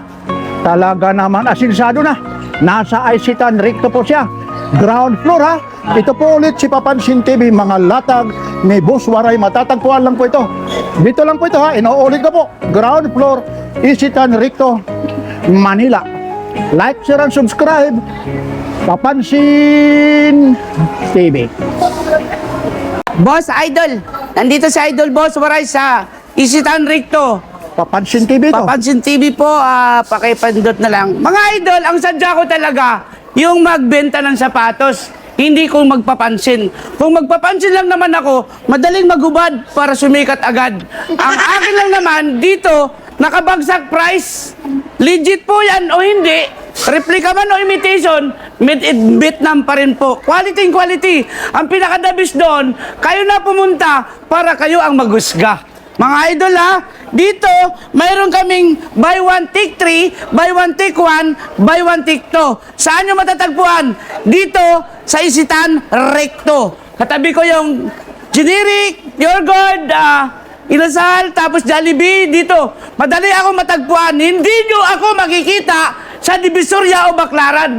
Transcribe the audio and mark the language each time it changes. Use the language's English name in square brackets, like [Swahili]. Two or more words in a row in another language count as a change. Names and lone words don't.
[Filipino] Talaga naman, asinsado na. Nasa Isitan Recto po siya. [English] Ground floor, ha? [Filipino] Ito po ulit si Papansin TV, mga latag ni Boss Waray. Matatagpuan lang po ito. Dito lang po ito, ha? Inuulit ko po. [English] Ground floor, Isitan Recto, Manila. Like, share, and subscribe. Papansin TV. [Filipino] Boss Idol, nandito si Idol Boss Waray sa Isitan Recto. Papansin TV ito. Papansin TV po, pakipandot na lang. Mga idol, ang sadya ko talaga, yung magbenta ng sapatos. Hindi ko magpapansin. Kung magpapansin lang naman ako, madaling magubad para sumikat agad. Ang akin lang naman, dito, nakabagsak price. Legit po yan o hindi. Replica man o imitation, [English] made in Vietnam [Filipino] pa rin po. [English] Quality in quality. [Filipino] Ang pinakadabis doon, kayo na pumunta para kayo ang maghusga. Mga idol ha, dito mayroon kaming [English] buy one take 3, buy one take 1, buy one take 2. [Filipino] Saan nyo matatagpuan? Dito sa Isitan Recto. Katabi ko yung generic, Pure Gold, Inasal, tapos Jollibee dito. Madali ako matagpuan. Hindi nyo ako makikita sa Divisoria o Baclaran.